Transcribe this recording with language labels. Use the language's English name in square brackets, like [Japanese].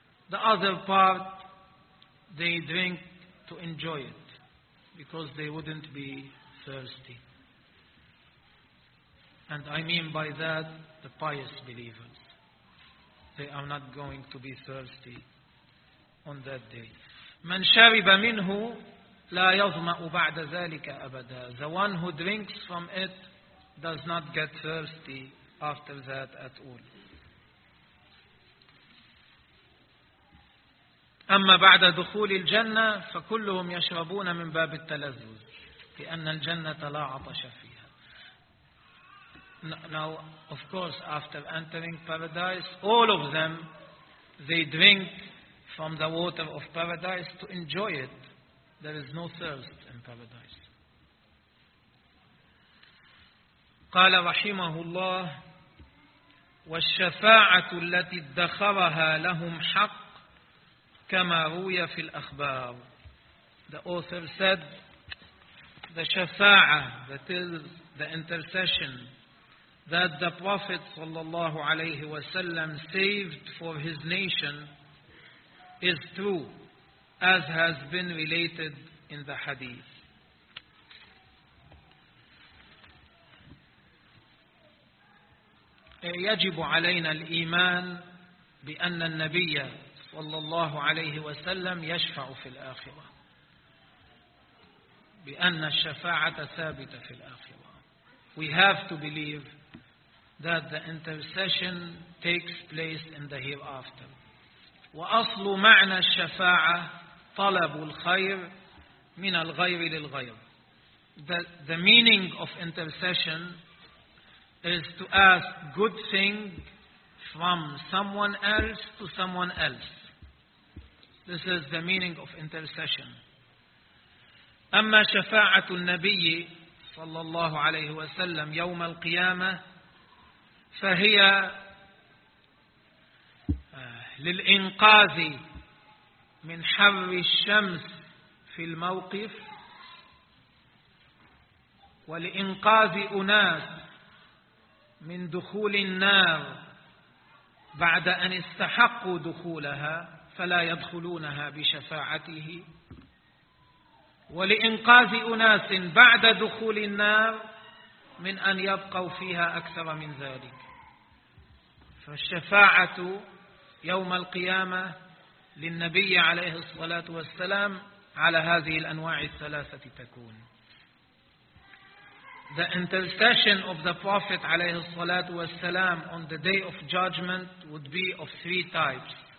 [English] The other part they drink to enjoy it, because they wouldn't be thirsty. And I mean by that the pious believers. They are not going to be thirsty on that day. [Arabic] من شرب منه لا يظمأ بعد ذلك أبدا. [English] The one who drinks from it does not get thirsty after that at all. [Arabic] أما بعد دخول الجنة فكلهم يشربون من باب التلذذ لأن الجنة لا عطش فيها. [English] Now, of course, after entering paradise, all of them, they drink from the water of paradise to enjoy it. There is no thirst in paradise. [Arabic] قال رحمه الله والشفاعة التي ادخرها لهم حق كما روي في الأخبار. [English] The author said, the shafa'ah, that is the intercession that the Prophet [Arabic] صلى الله عليه وسلم [English] saved for his nation is true, as has been related in the hadith. [Arabic] يجب علينا الإيمان بأن النبي صلى الله عليه وسلم يشفع في الآخرة, بأن الشفاعة ثابتة في الآخرة. [English] We have to believe that the intercession takes place in the hereafter. [Arabic] وأصل معنى الشفاعة طلب الخير من الغير للغير. [English] The meaning of intercession is to ask good thing from someone else to someone else. This is the meaning of intercession. [Arabic] أما شفاعة النبي صلى الله عليه وسلم يوم القيامة فهي للإنقاذ من حر الشمس في الموقف, ولإنقاذ أناس من دخول النار بعد أن استحقوا دخولها فلا يدخلونها بشفاعته, ولإنقاذ أناس بعد دخول النار من أن يبقوا فيها أكثر من ذلك. فالشفاعة يوم القيامة للنبي عليه الصلاة والسلام على هذه الأنواع الثلاثة تكون. [English] The intercession of the Prophet [Arabic] عليه الصلاة والسلام [English] on the day of judgment would be of three types.